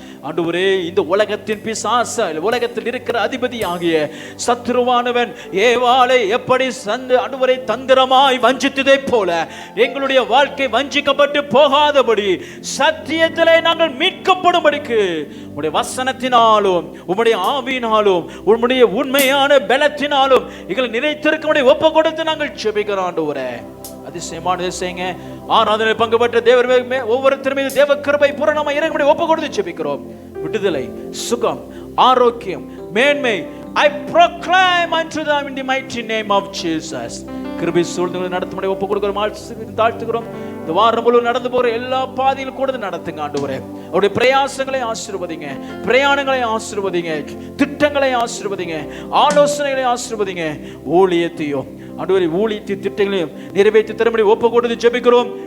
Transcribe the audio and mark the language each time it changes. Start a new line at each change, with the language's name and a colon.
Tamil: ஆண்டவரே, இந்த உலகத்தின் பிசாச, உலகத்தில் இருக்கிற அதிபதி ஆகிய சத்துருவானவன் ஏவாளை எப்படி ஆண்டவரை தந்திரமாய் வஞ்சித்ததை போல எங்களுடைய வாழ்க்கை வஞ்சிக்கப்பட்டு போகாதபடி சத்தியத்திலே நாங்கள் மீட்கப்படும்படிக்கு உம்முடைய வசனத்தினாலும் உம்முடைய ஆவியினாலும் உம்முடைய உண்மையான பலத்தினாலும் எங்களை நிறைத்திருக்கும்படி ஒப்பு கொடுத்து நாங்கள் ஜெபிக்கிறோம். ஆண்டவரே, அதிசயமானதை செய்யுங்க. ஆராதனை பங்கு பெற்ற தேவர் ஒவ்வொருத்தரும் மீது தேவ கிருபை பூரணமாய் இறங்கும்படி ஒப்பு கொடுத்து ஜெபிக்கிறோம். விடுதலை, சுகம், ஆரோக்கியம், மேன்மை
English: I proclaim unto them in the mighty name of Jesus.
Tamil: கிருபை சூழ்நிலை நடத்தும்படி ஒப்பு கொடுக்கிறோம், தாழ்த்துகிறோம். இந்த வாரம் முழு நடந்து போற எல்லா பாதையிலும் கூட நடத்துங்க ஆண்டவரே. அவருடைய பிரயாசங்களை ஆசீர்வதிங்க, பிரயாணங்களை ஆசீர்வதிங்க, திட்டங்களை ஆசீர்வதிங்க, ஆலோசனைகளை ஆசீர்வதிங்க. ஊழியத்தையும் ஆண்டவரே, ஊழியத்தின் திட்டங்களையும் நிறைவேற்றி தரும்படி ஒப்பு கொடுத்து ஜெபிக்கிறோம்.